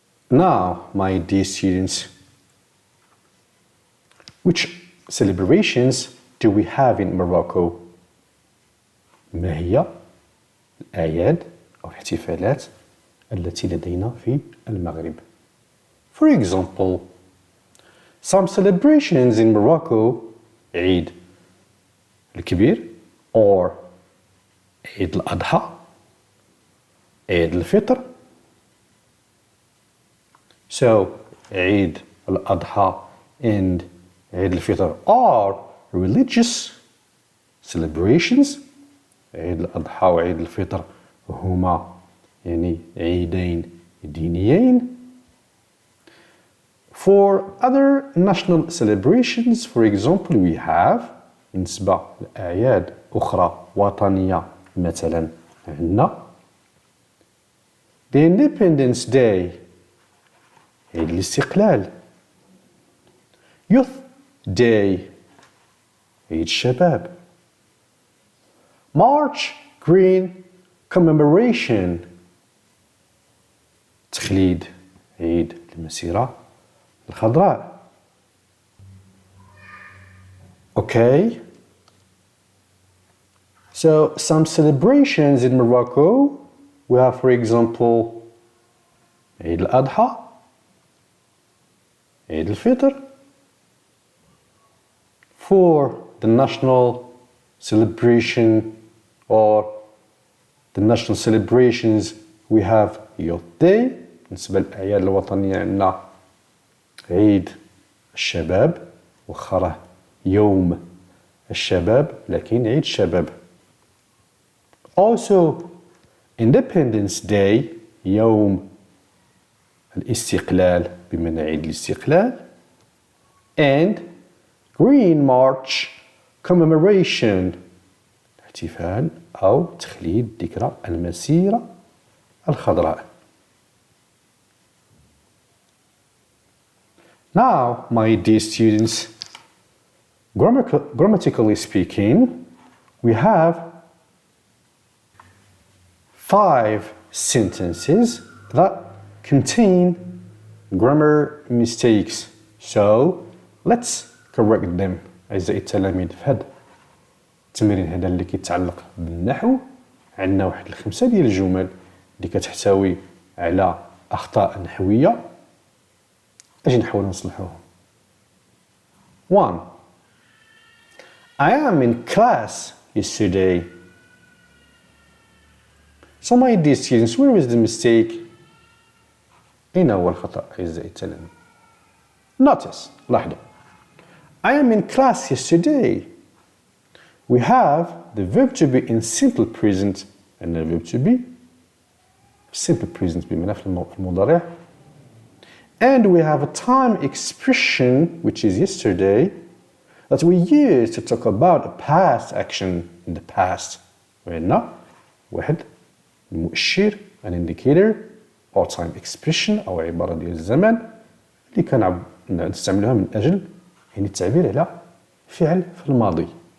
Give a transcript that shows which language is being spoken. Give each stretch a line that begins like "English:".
English: Now, my dear students, which celebrations do we have in Morocco?
Arabic: ما هي الأعياد أو الاحتفالات التي لدينا في المغرب؟
English: For example, some celebrations in Morocco,
Arabic: عيد الكبير or عيد الأضحى, عيد الفطر.
English: So, Eid al-Adha and Eid al-Fitr are religious celebrations.
Arabic: Eid al-Adha و Eid al-Fitr هما يعني عيدين دينيين.
English: For other national celebrations, for example, we have
Arabic: بالنسبة لأعياد أخرى وطنية مثلا عندنا
English: the Independence Day, عيد الاستقلال. Youth Day, عيد الشباب. March Green Commemoration,
Arabic: تخليد عيد المسيرة الخضراء.
English: Okay, so some celebrations in Morocco, we have for example عيد الأضحى, عيد الفطر. For the national celebration or the national celebrations, we have Youth Day.
Arabic: بالنسبة للأعياد الوطنية عندنا عيد الشباب، وخره يوم الشباب لكن عيد الشباب.
English: Also Independence Day,
Arabic: يوم الاستقلال بمعنى عيد الاستقلال.
English: And Green March Commemoration,
Arabic: احتفال أو تخليد ذكرى المسيرة الخضراء.
English: Now, my dear students, grammatically speaking, we have 5 sentences that contain grammar mistakes. So, let's correct them.
Arabic: أعزائي التلاميذ في هذا التمرين هذا اللي كيتعلق بالنحو عندنا واحد الخمسة ديال الجمل اللي كتحتوي على أخطاء نحوية أجي نحاول نصلحوهم.
English: 1. I am in class yesterday. So my dear students, where is the mistake?
Arabic: أين هو الخطأ أعزائي التلاميذ؟
English: Notice,
Arabic: لاحظوا.
English: I am in class yesterday. We have the verb to be in simple present and the verb to be simple present
Arabic: بمعنى في المضارع.
English: And we have a time expression which is yesterday that we use to talk about a past action in the past.
Arabic: وهنا واحد المؤشر
English: an indicator or time expression
Arabic: أو عبارة ديال الزمن اللي كنستعملوها من أجل يعني التعبير على فعل في الماضي.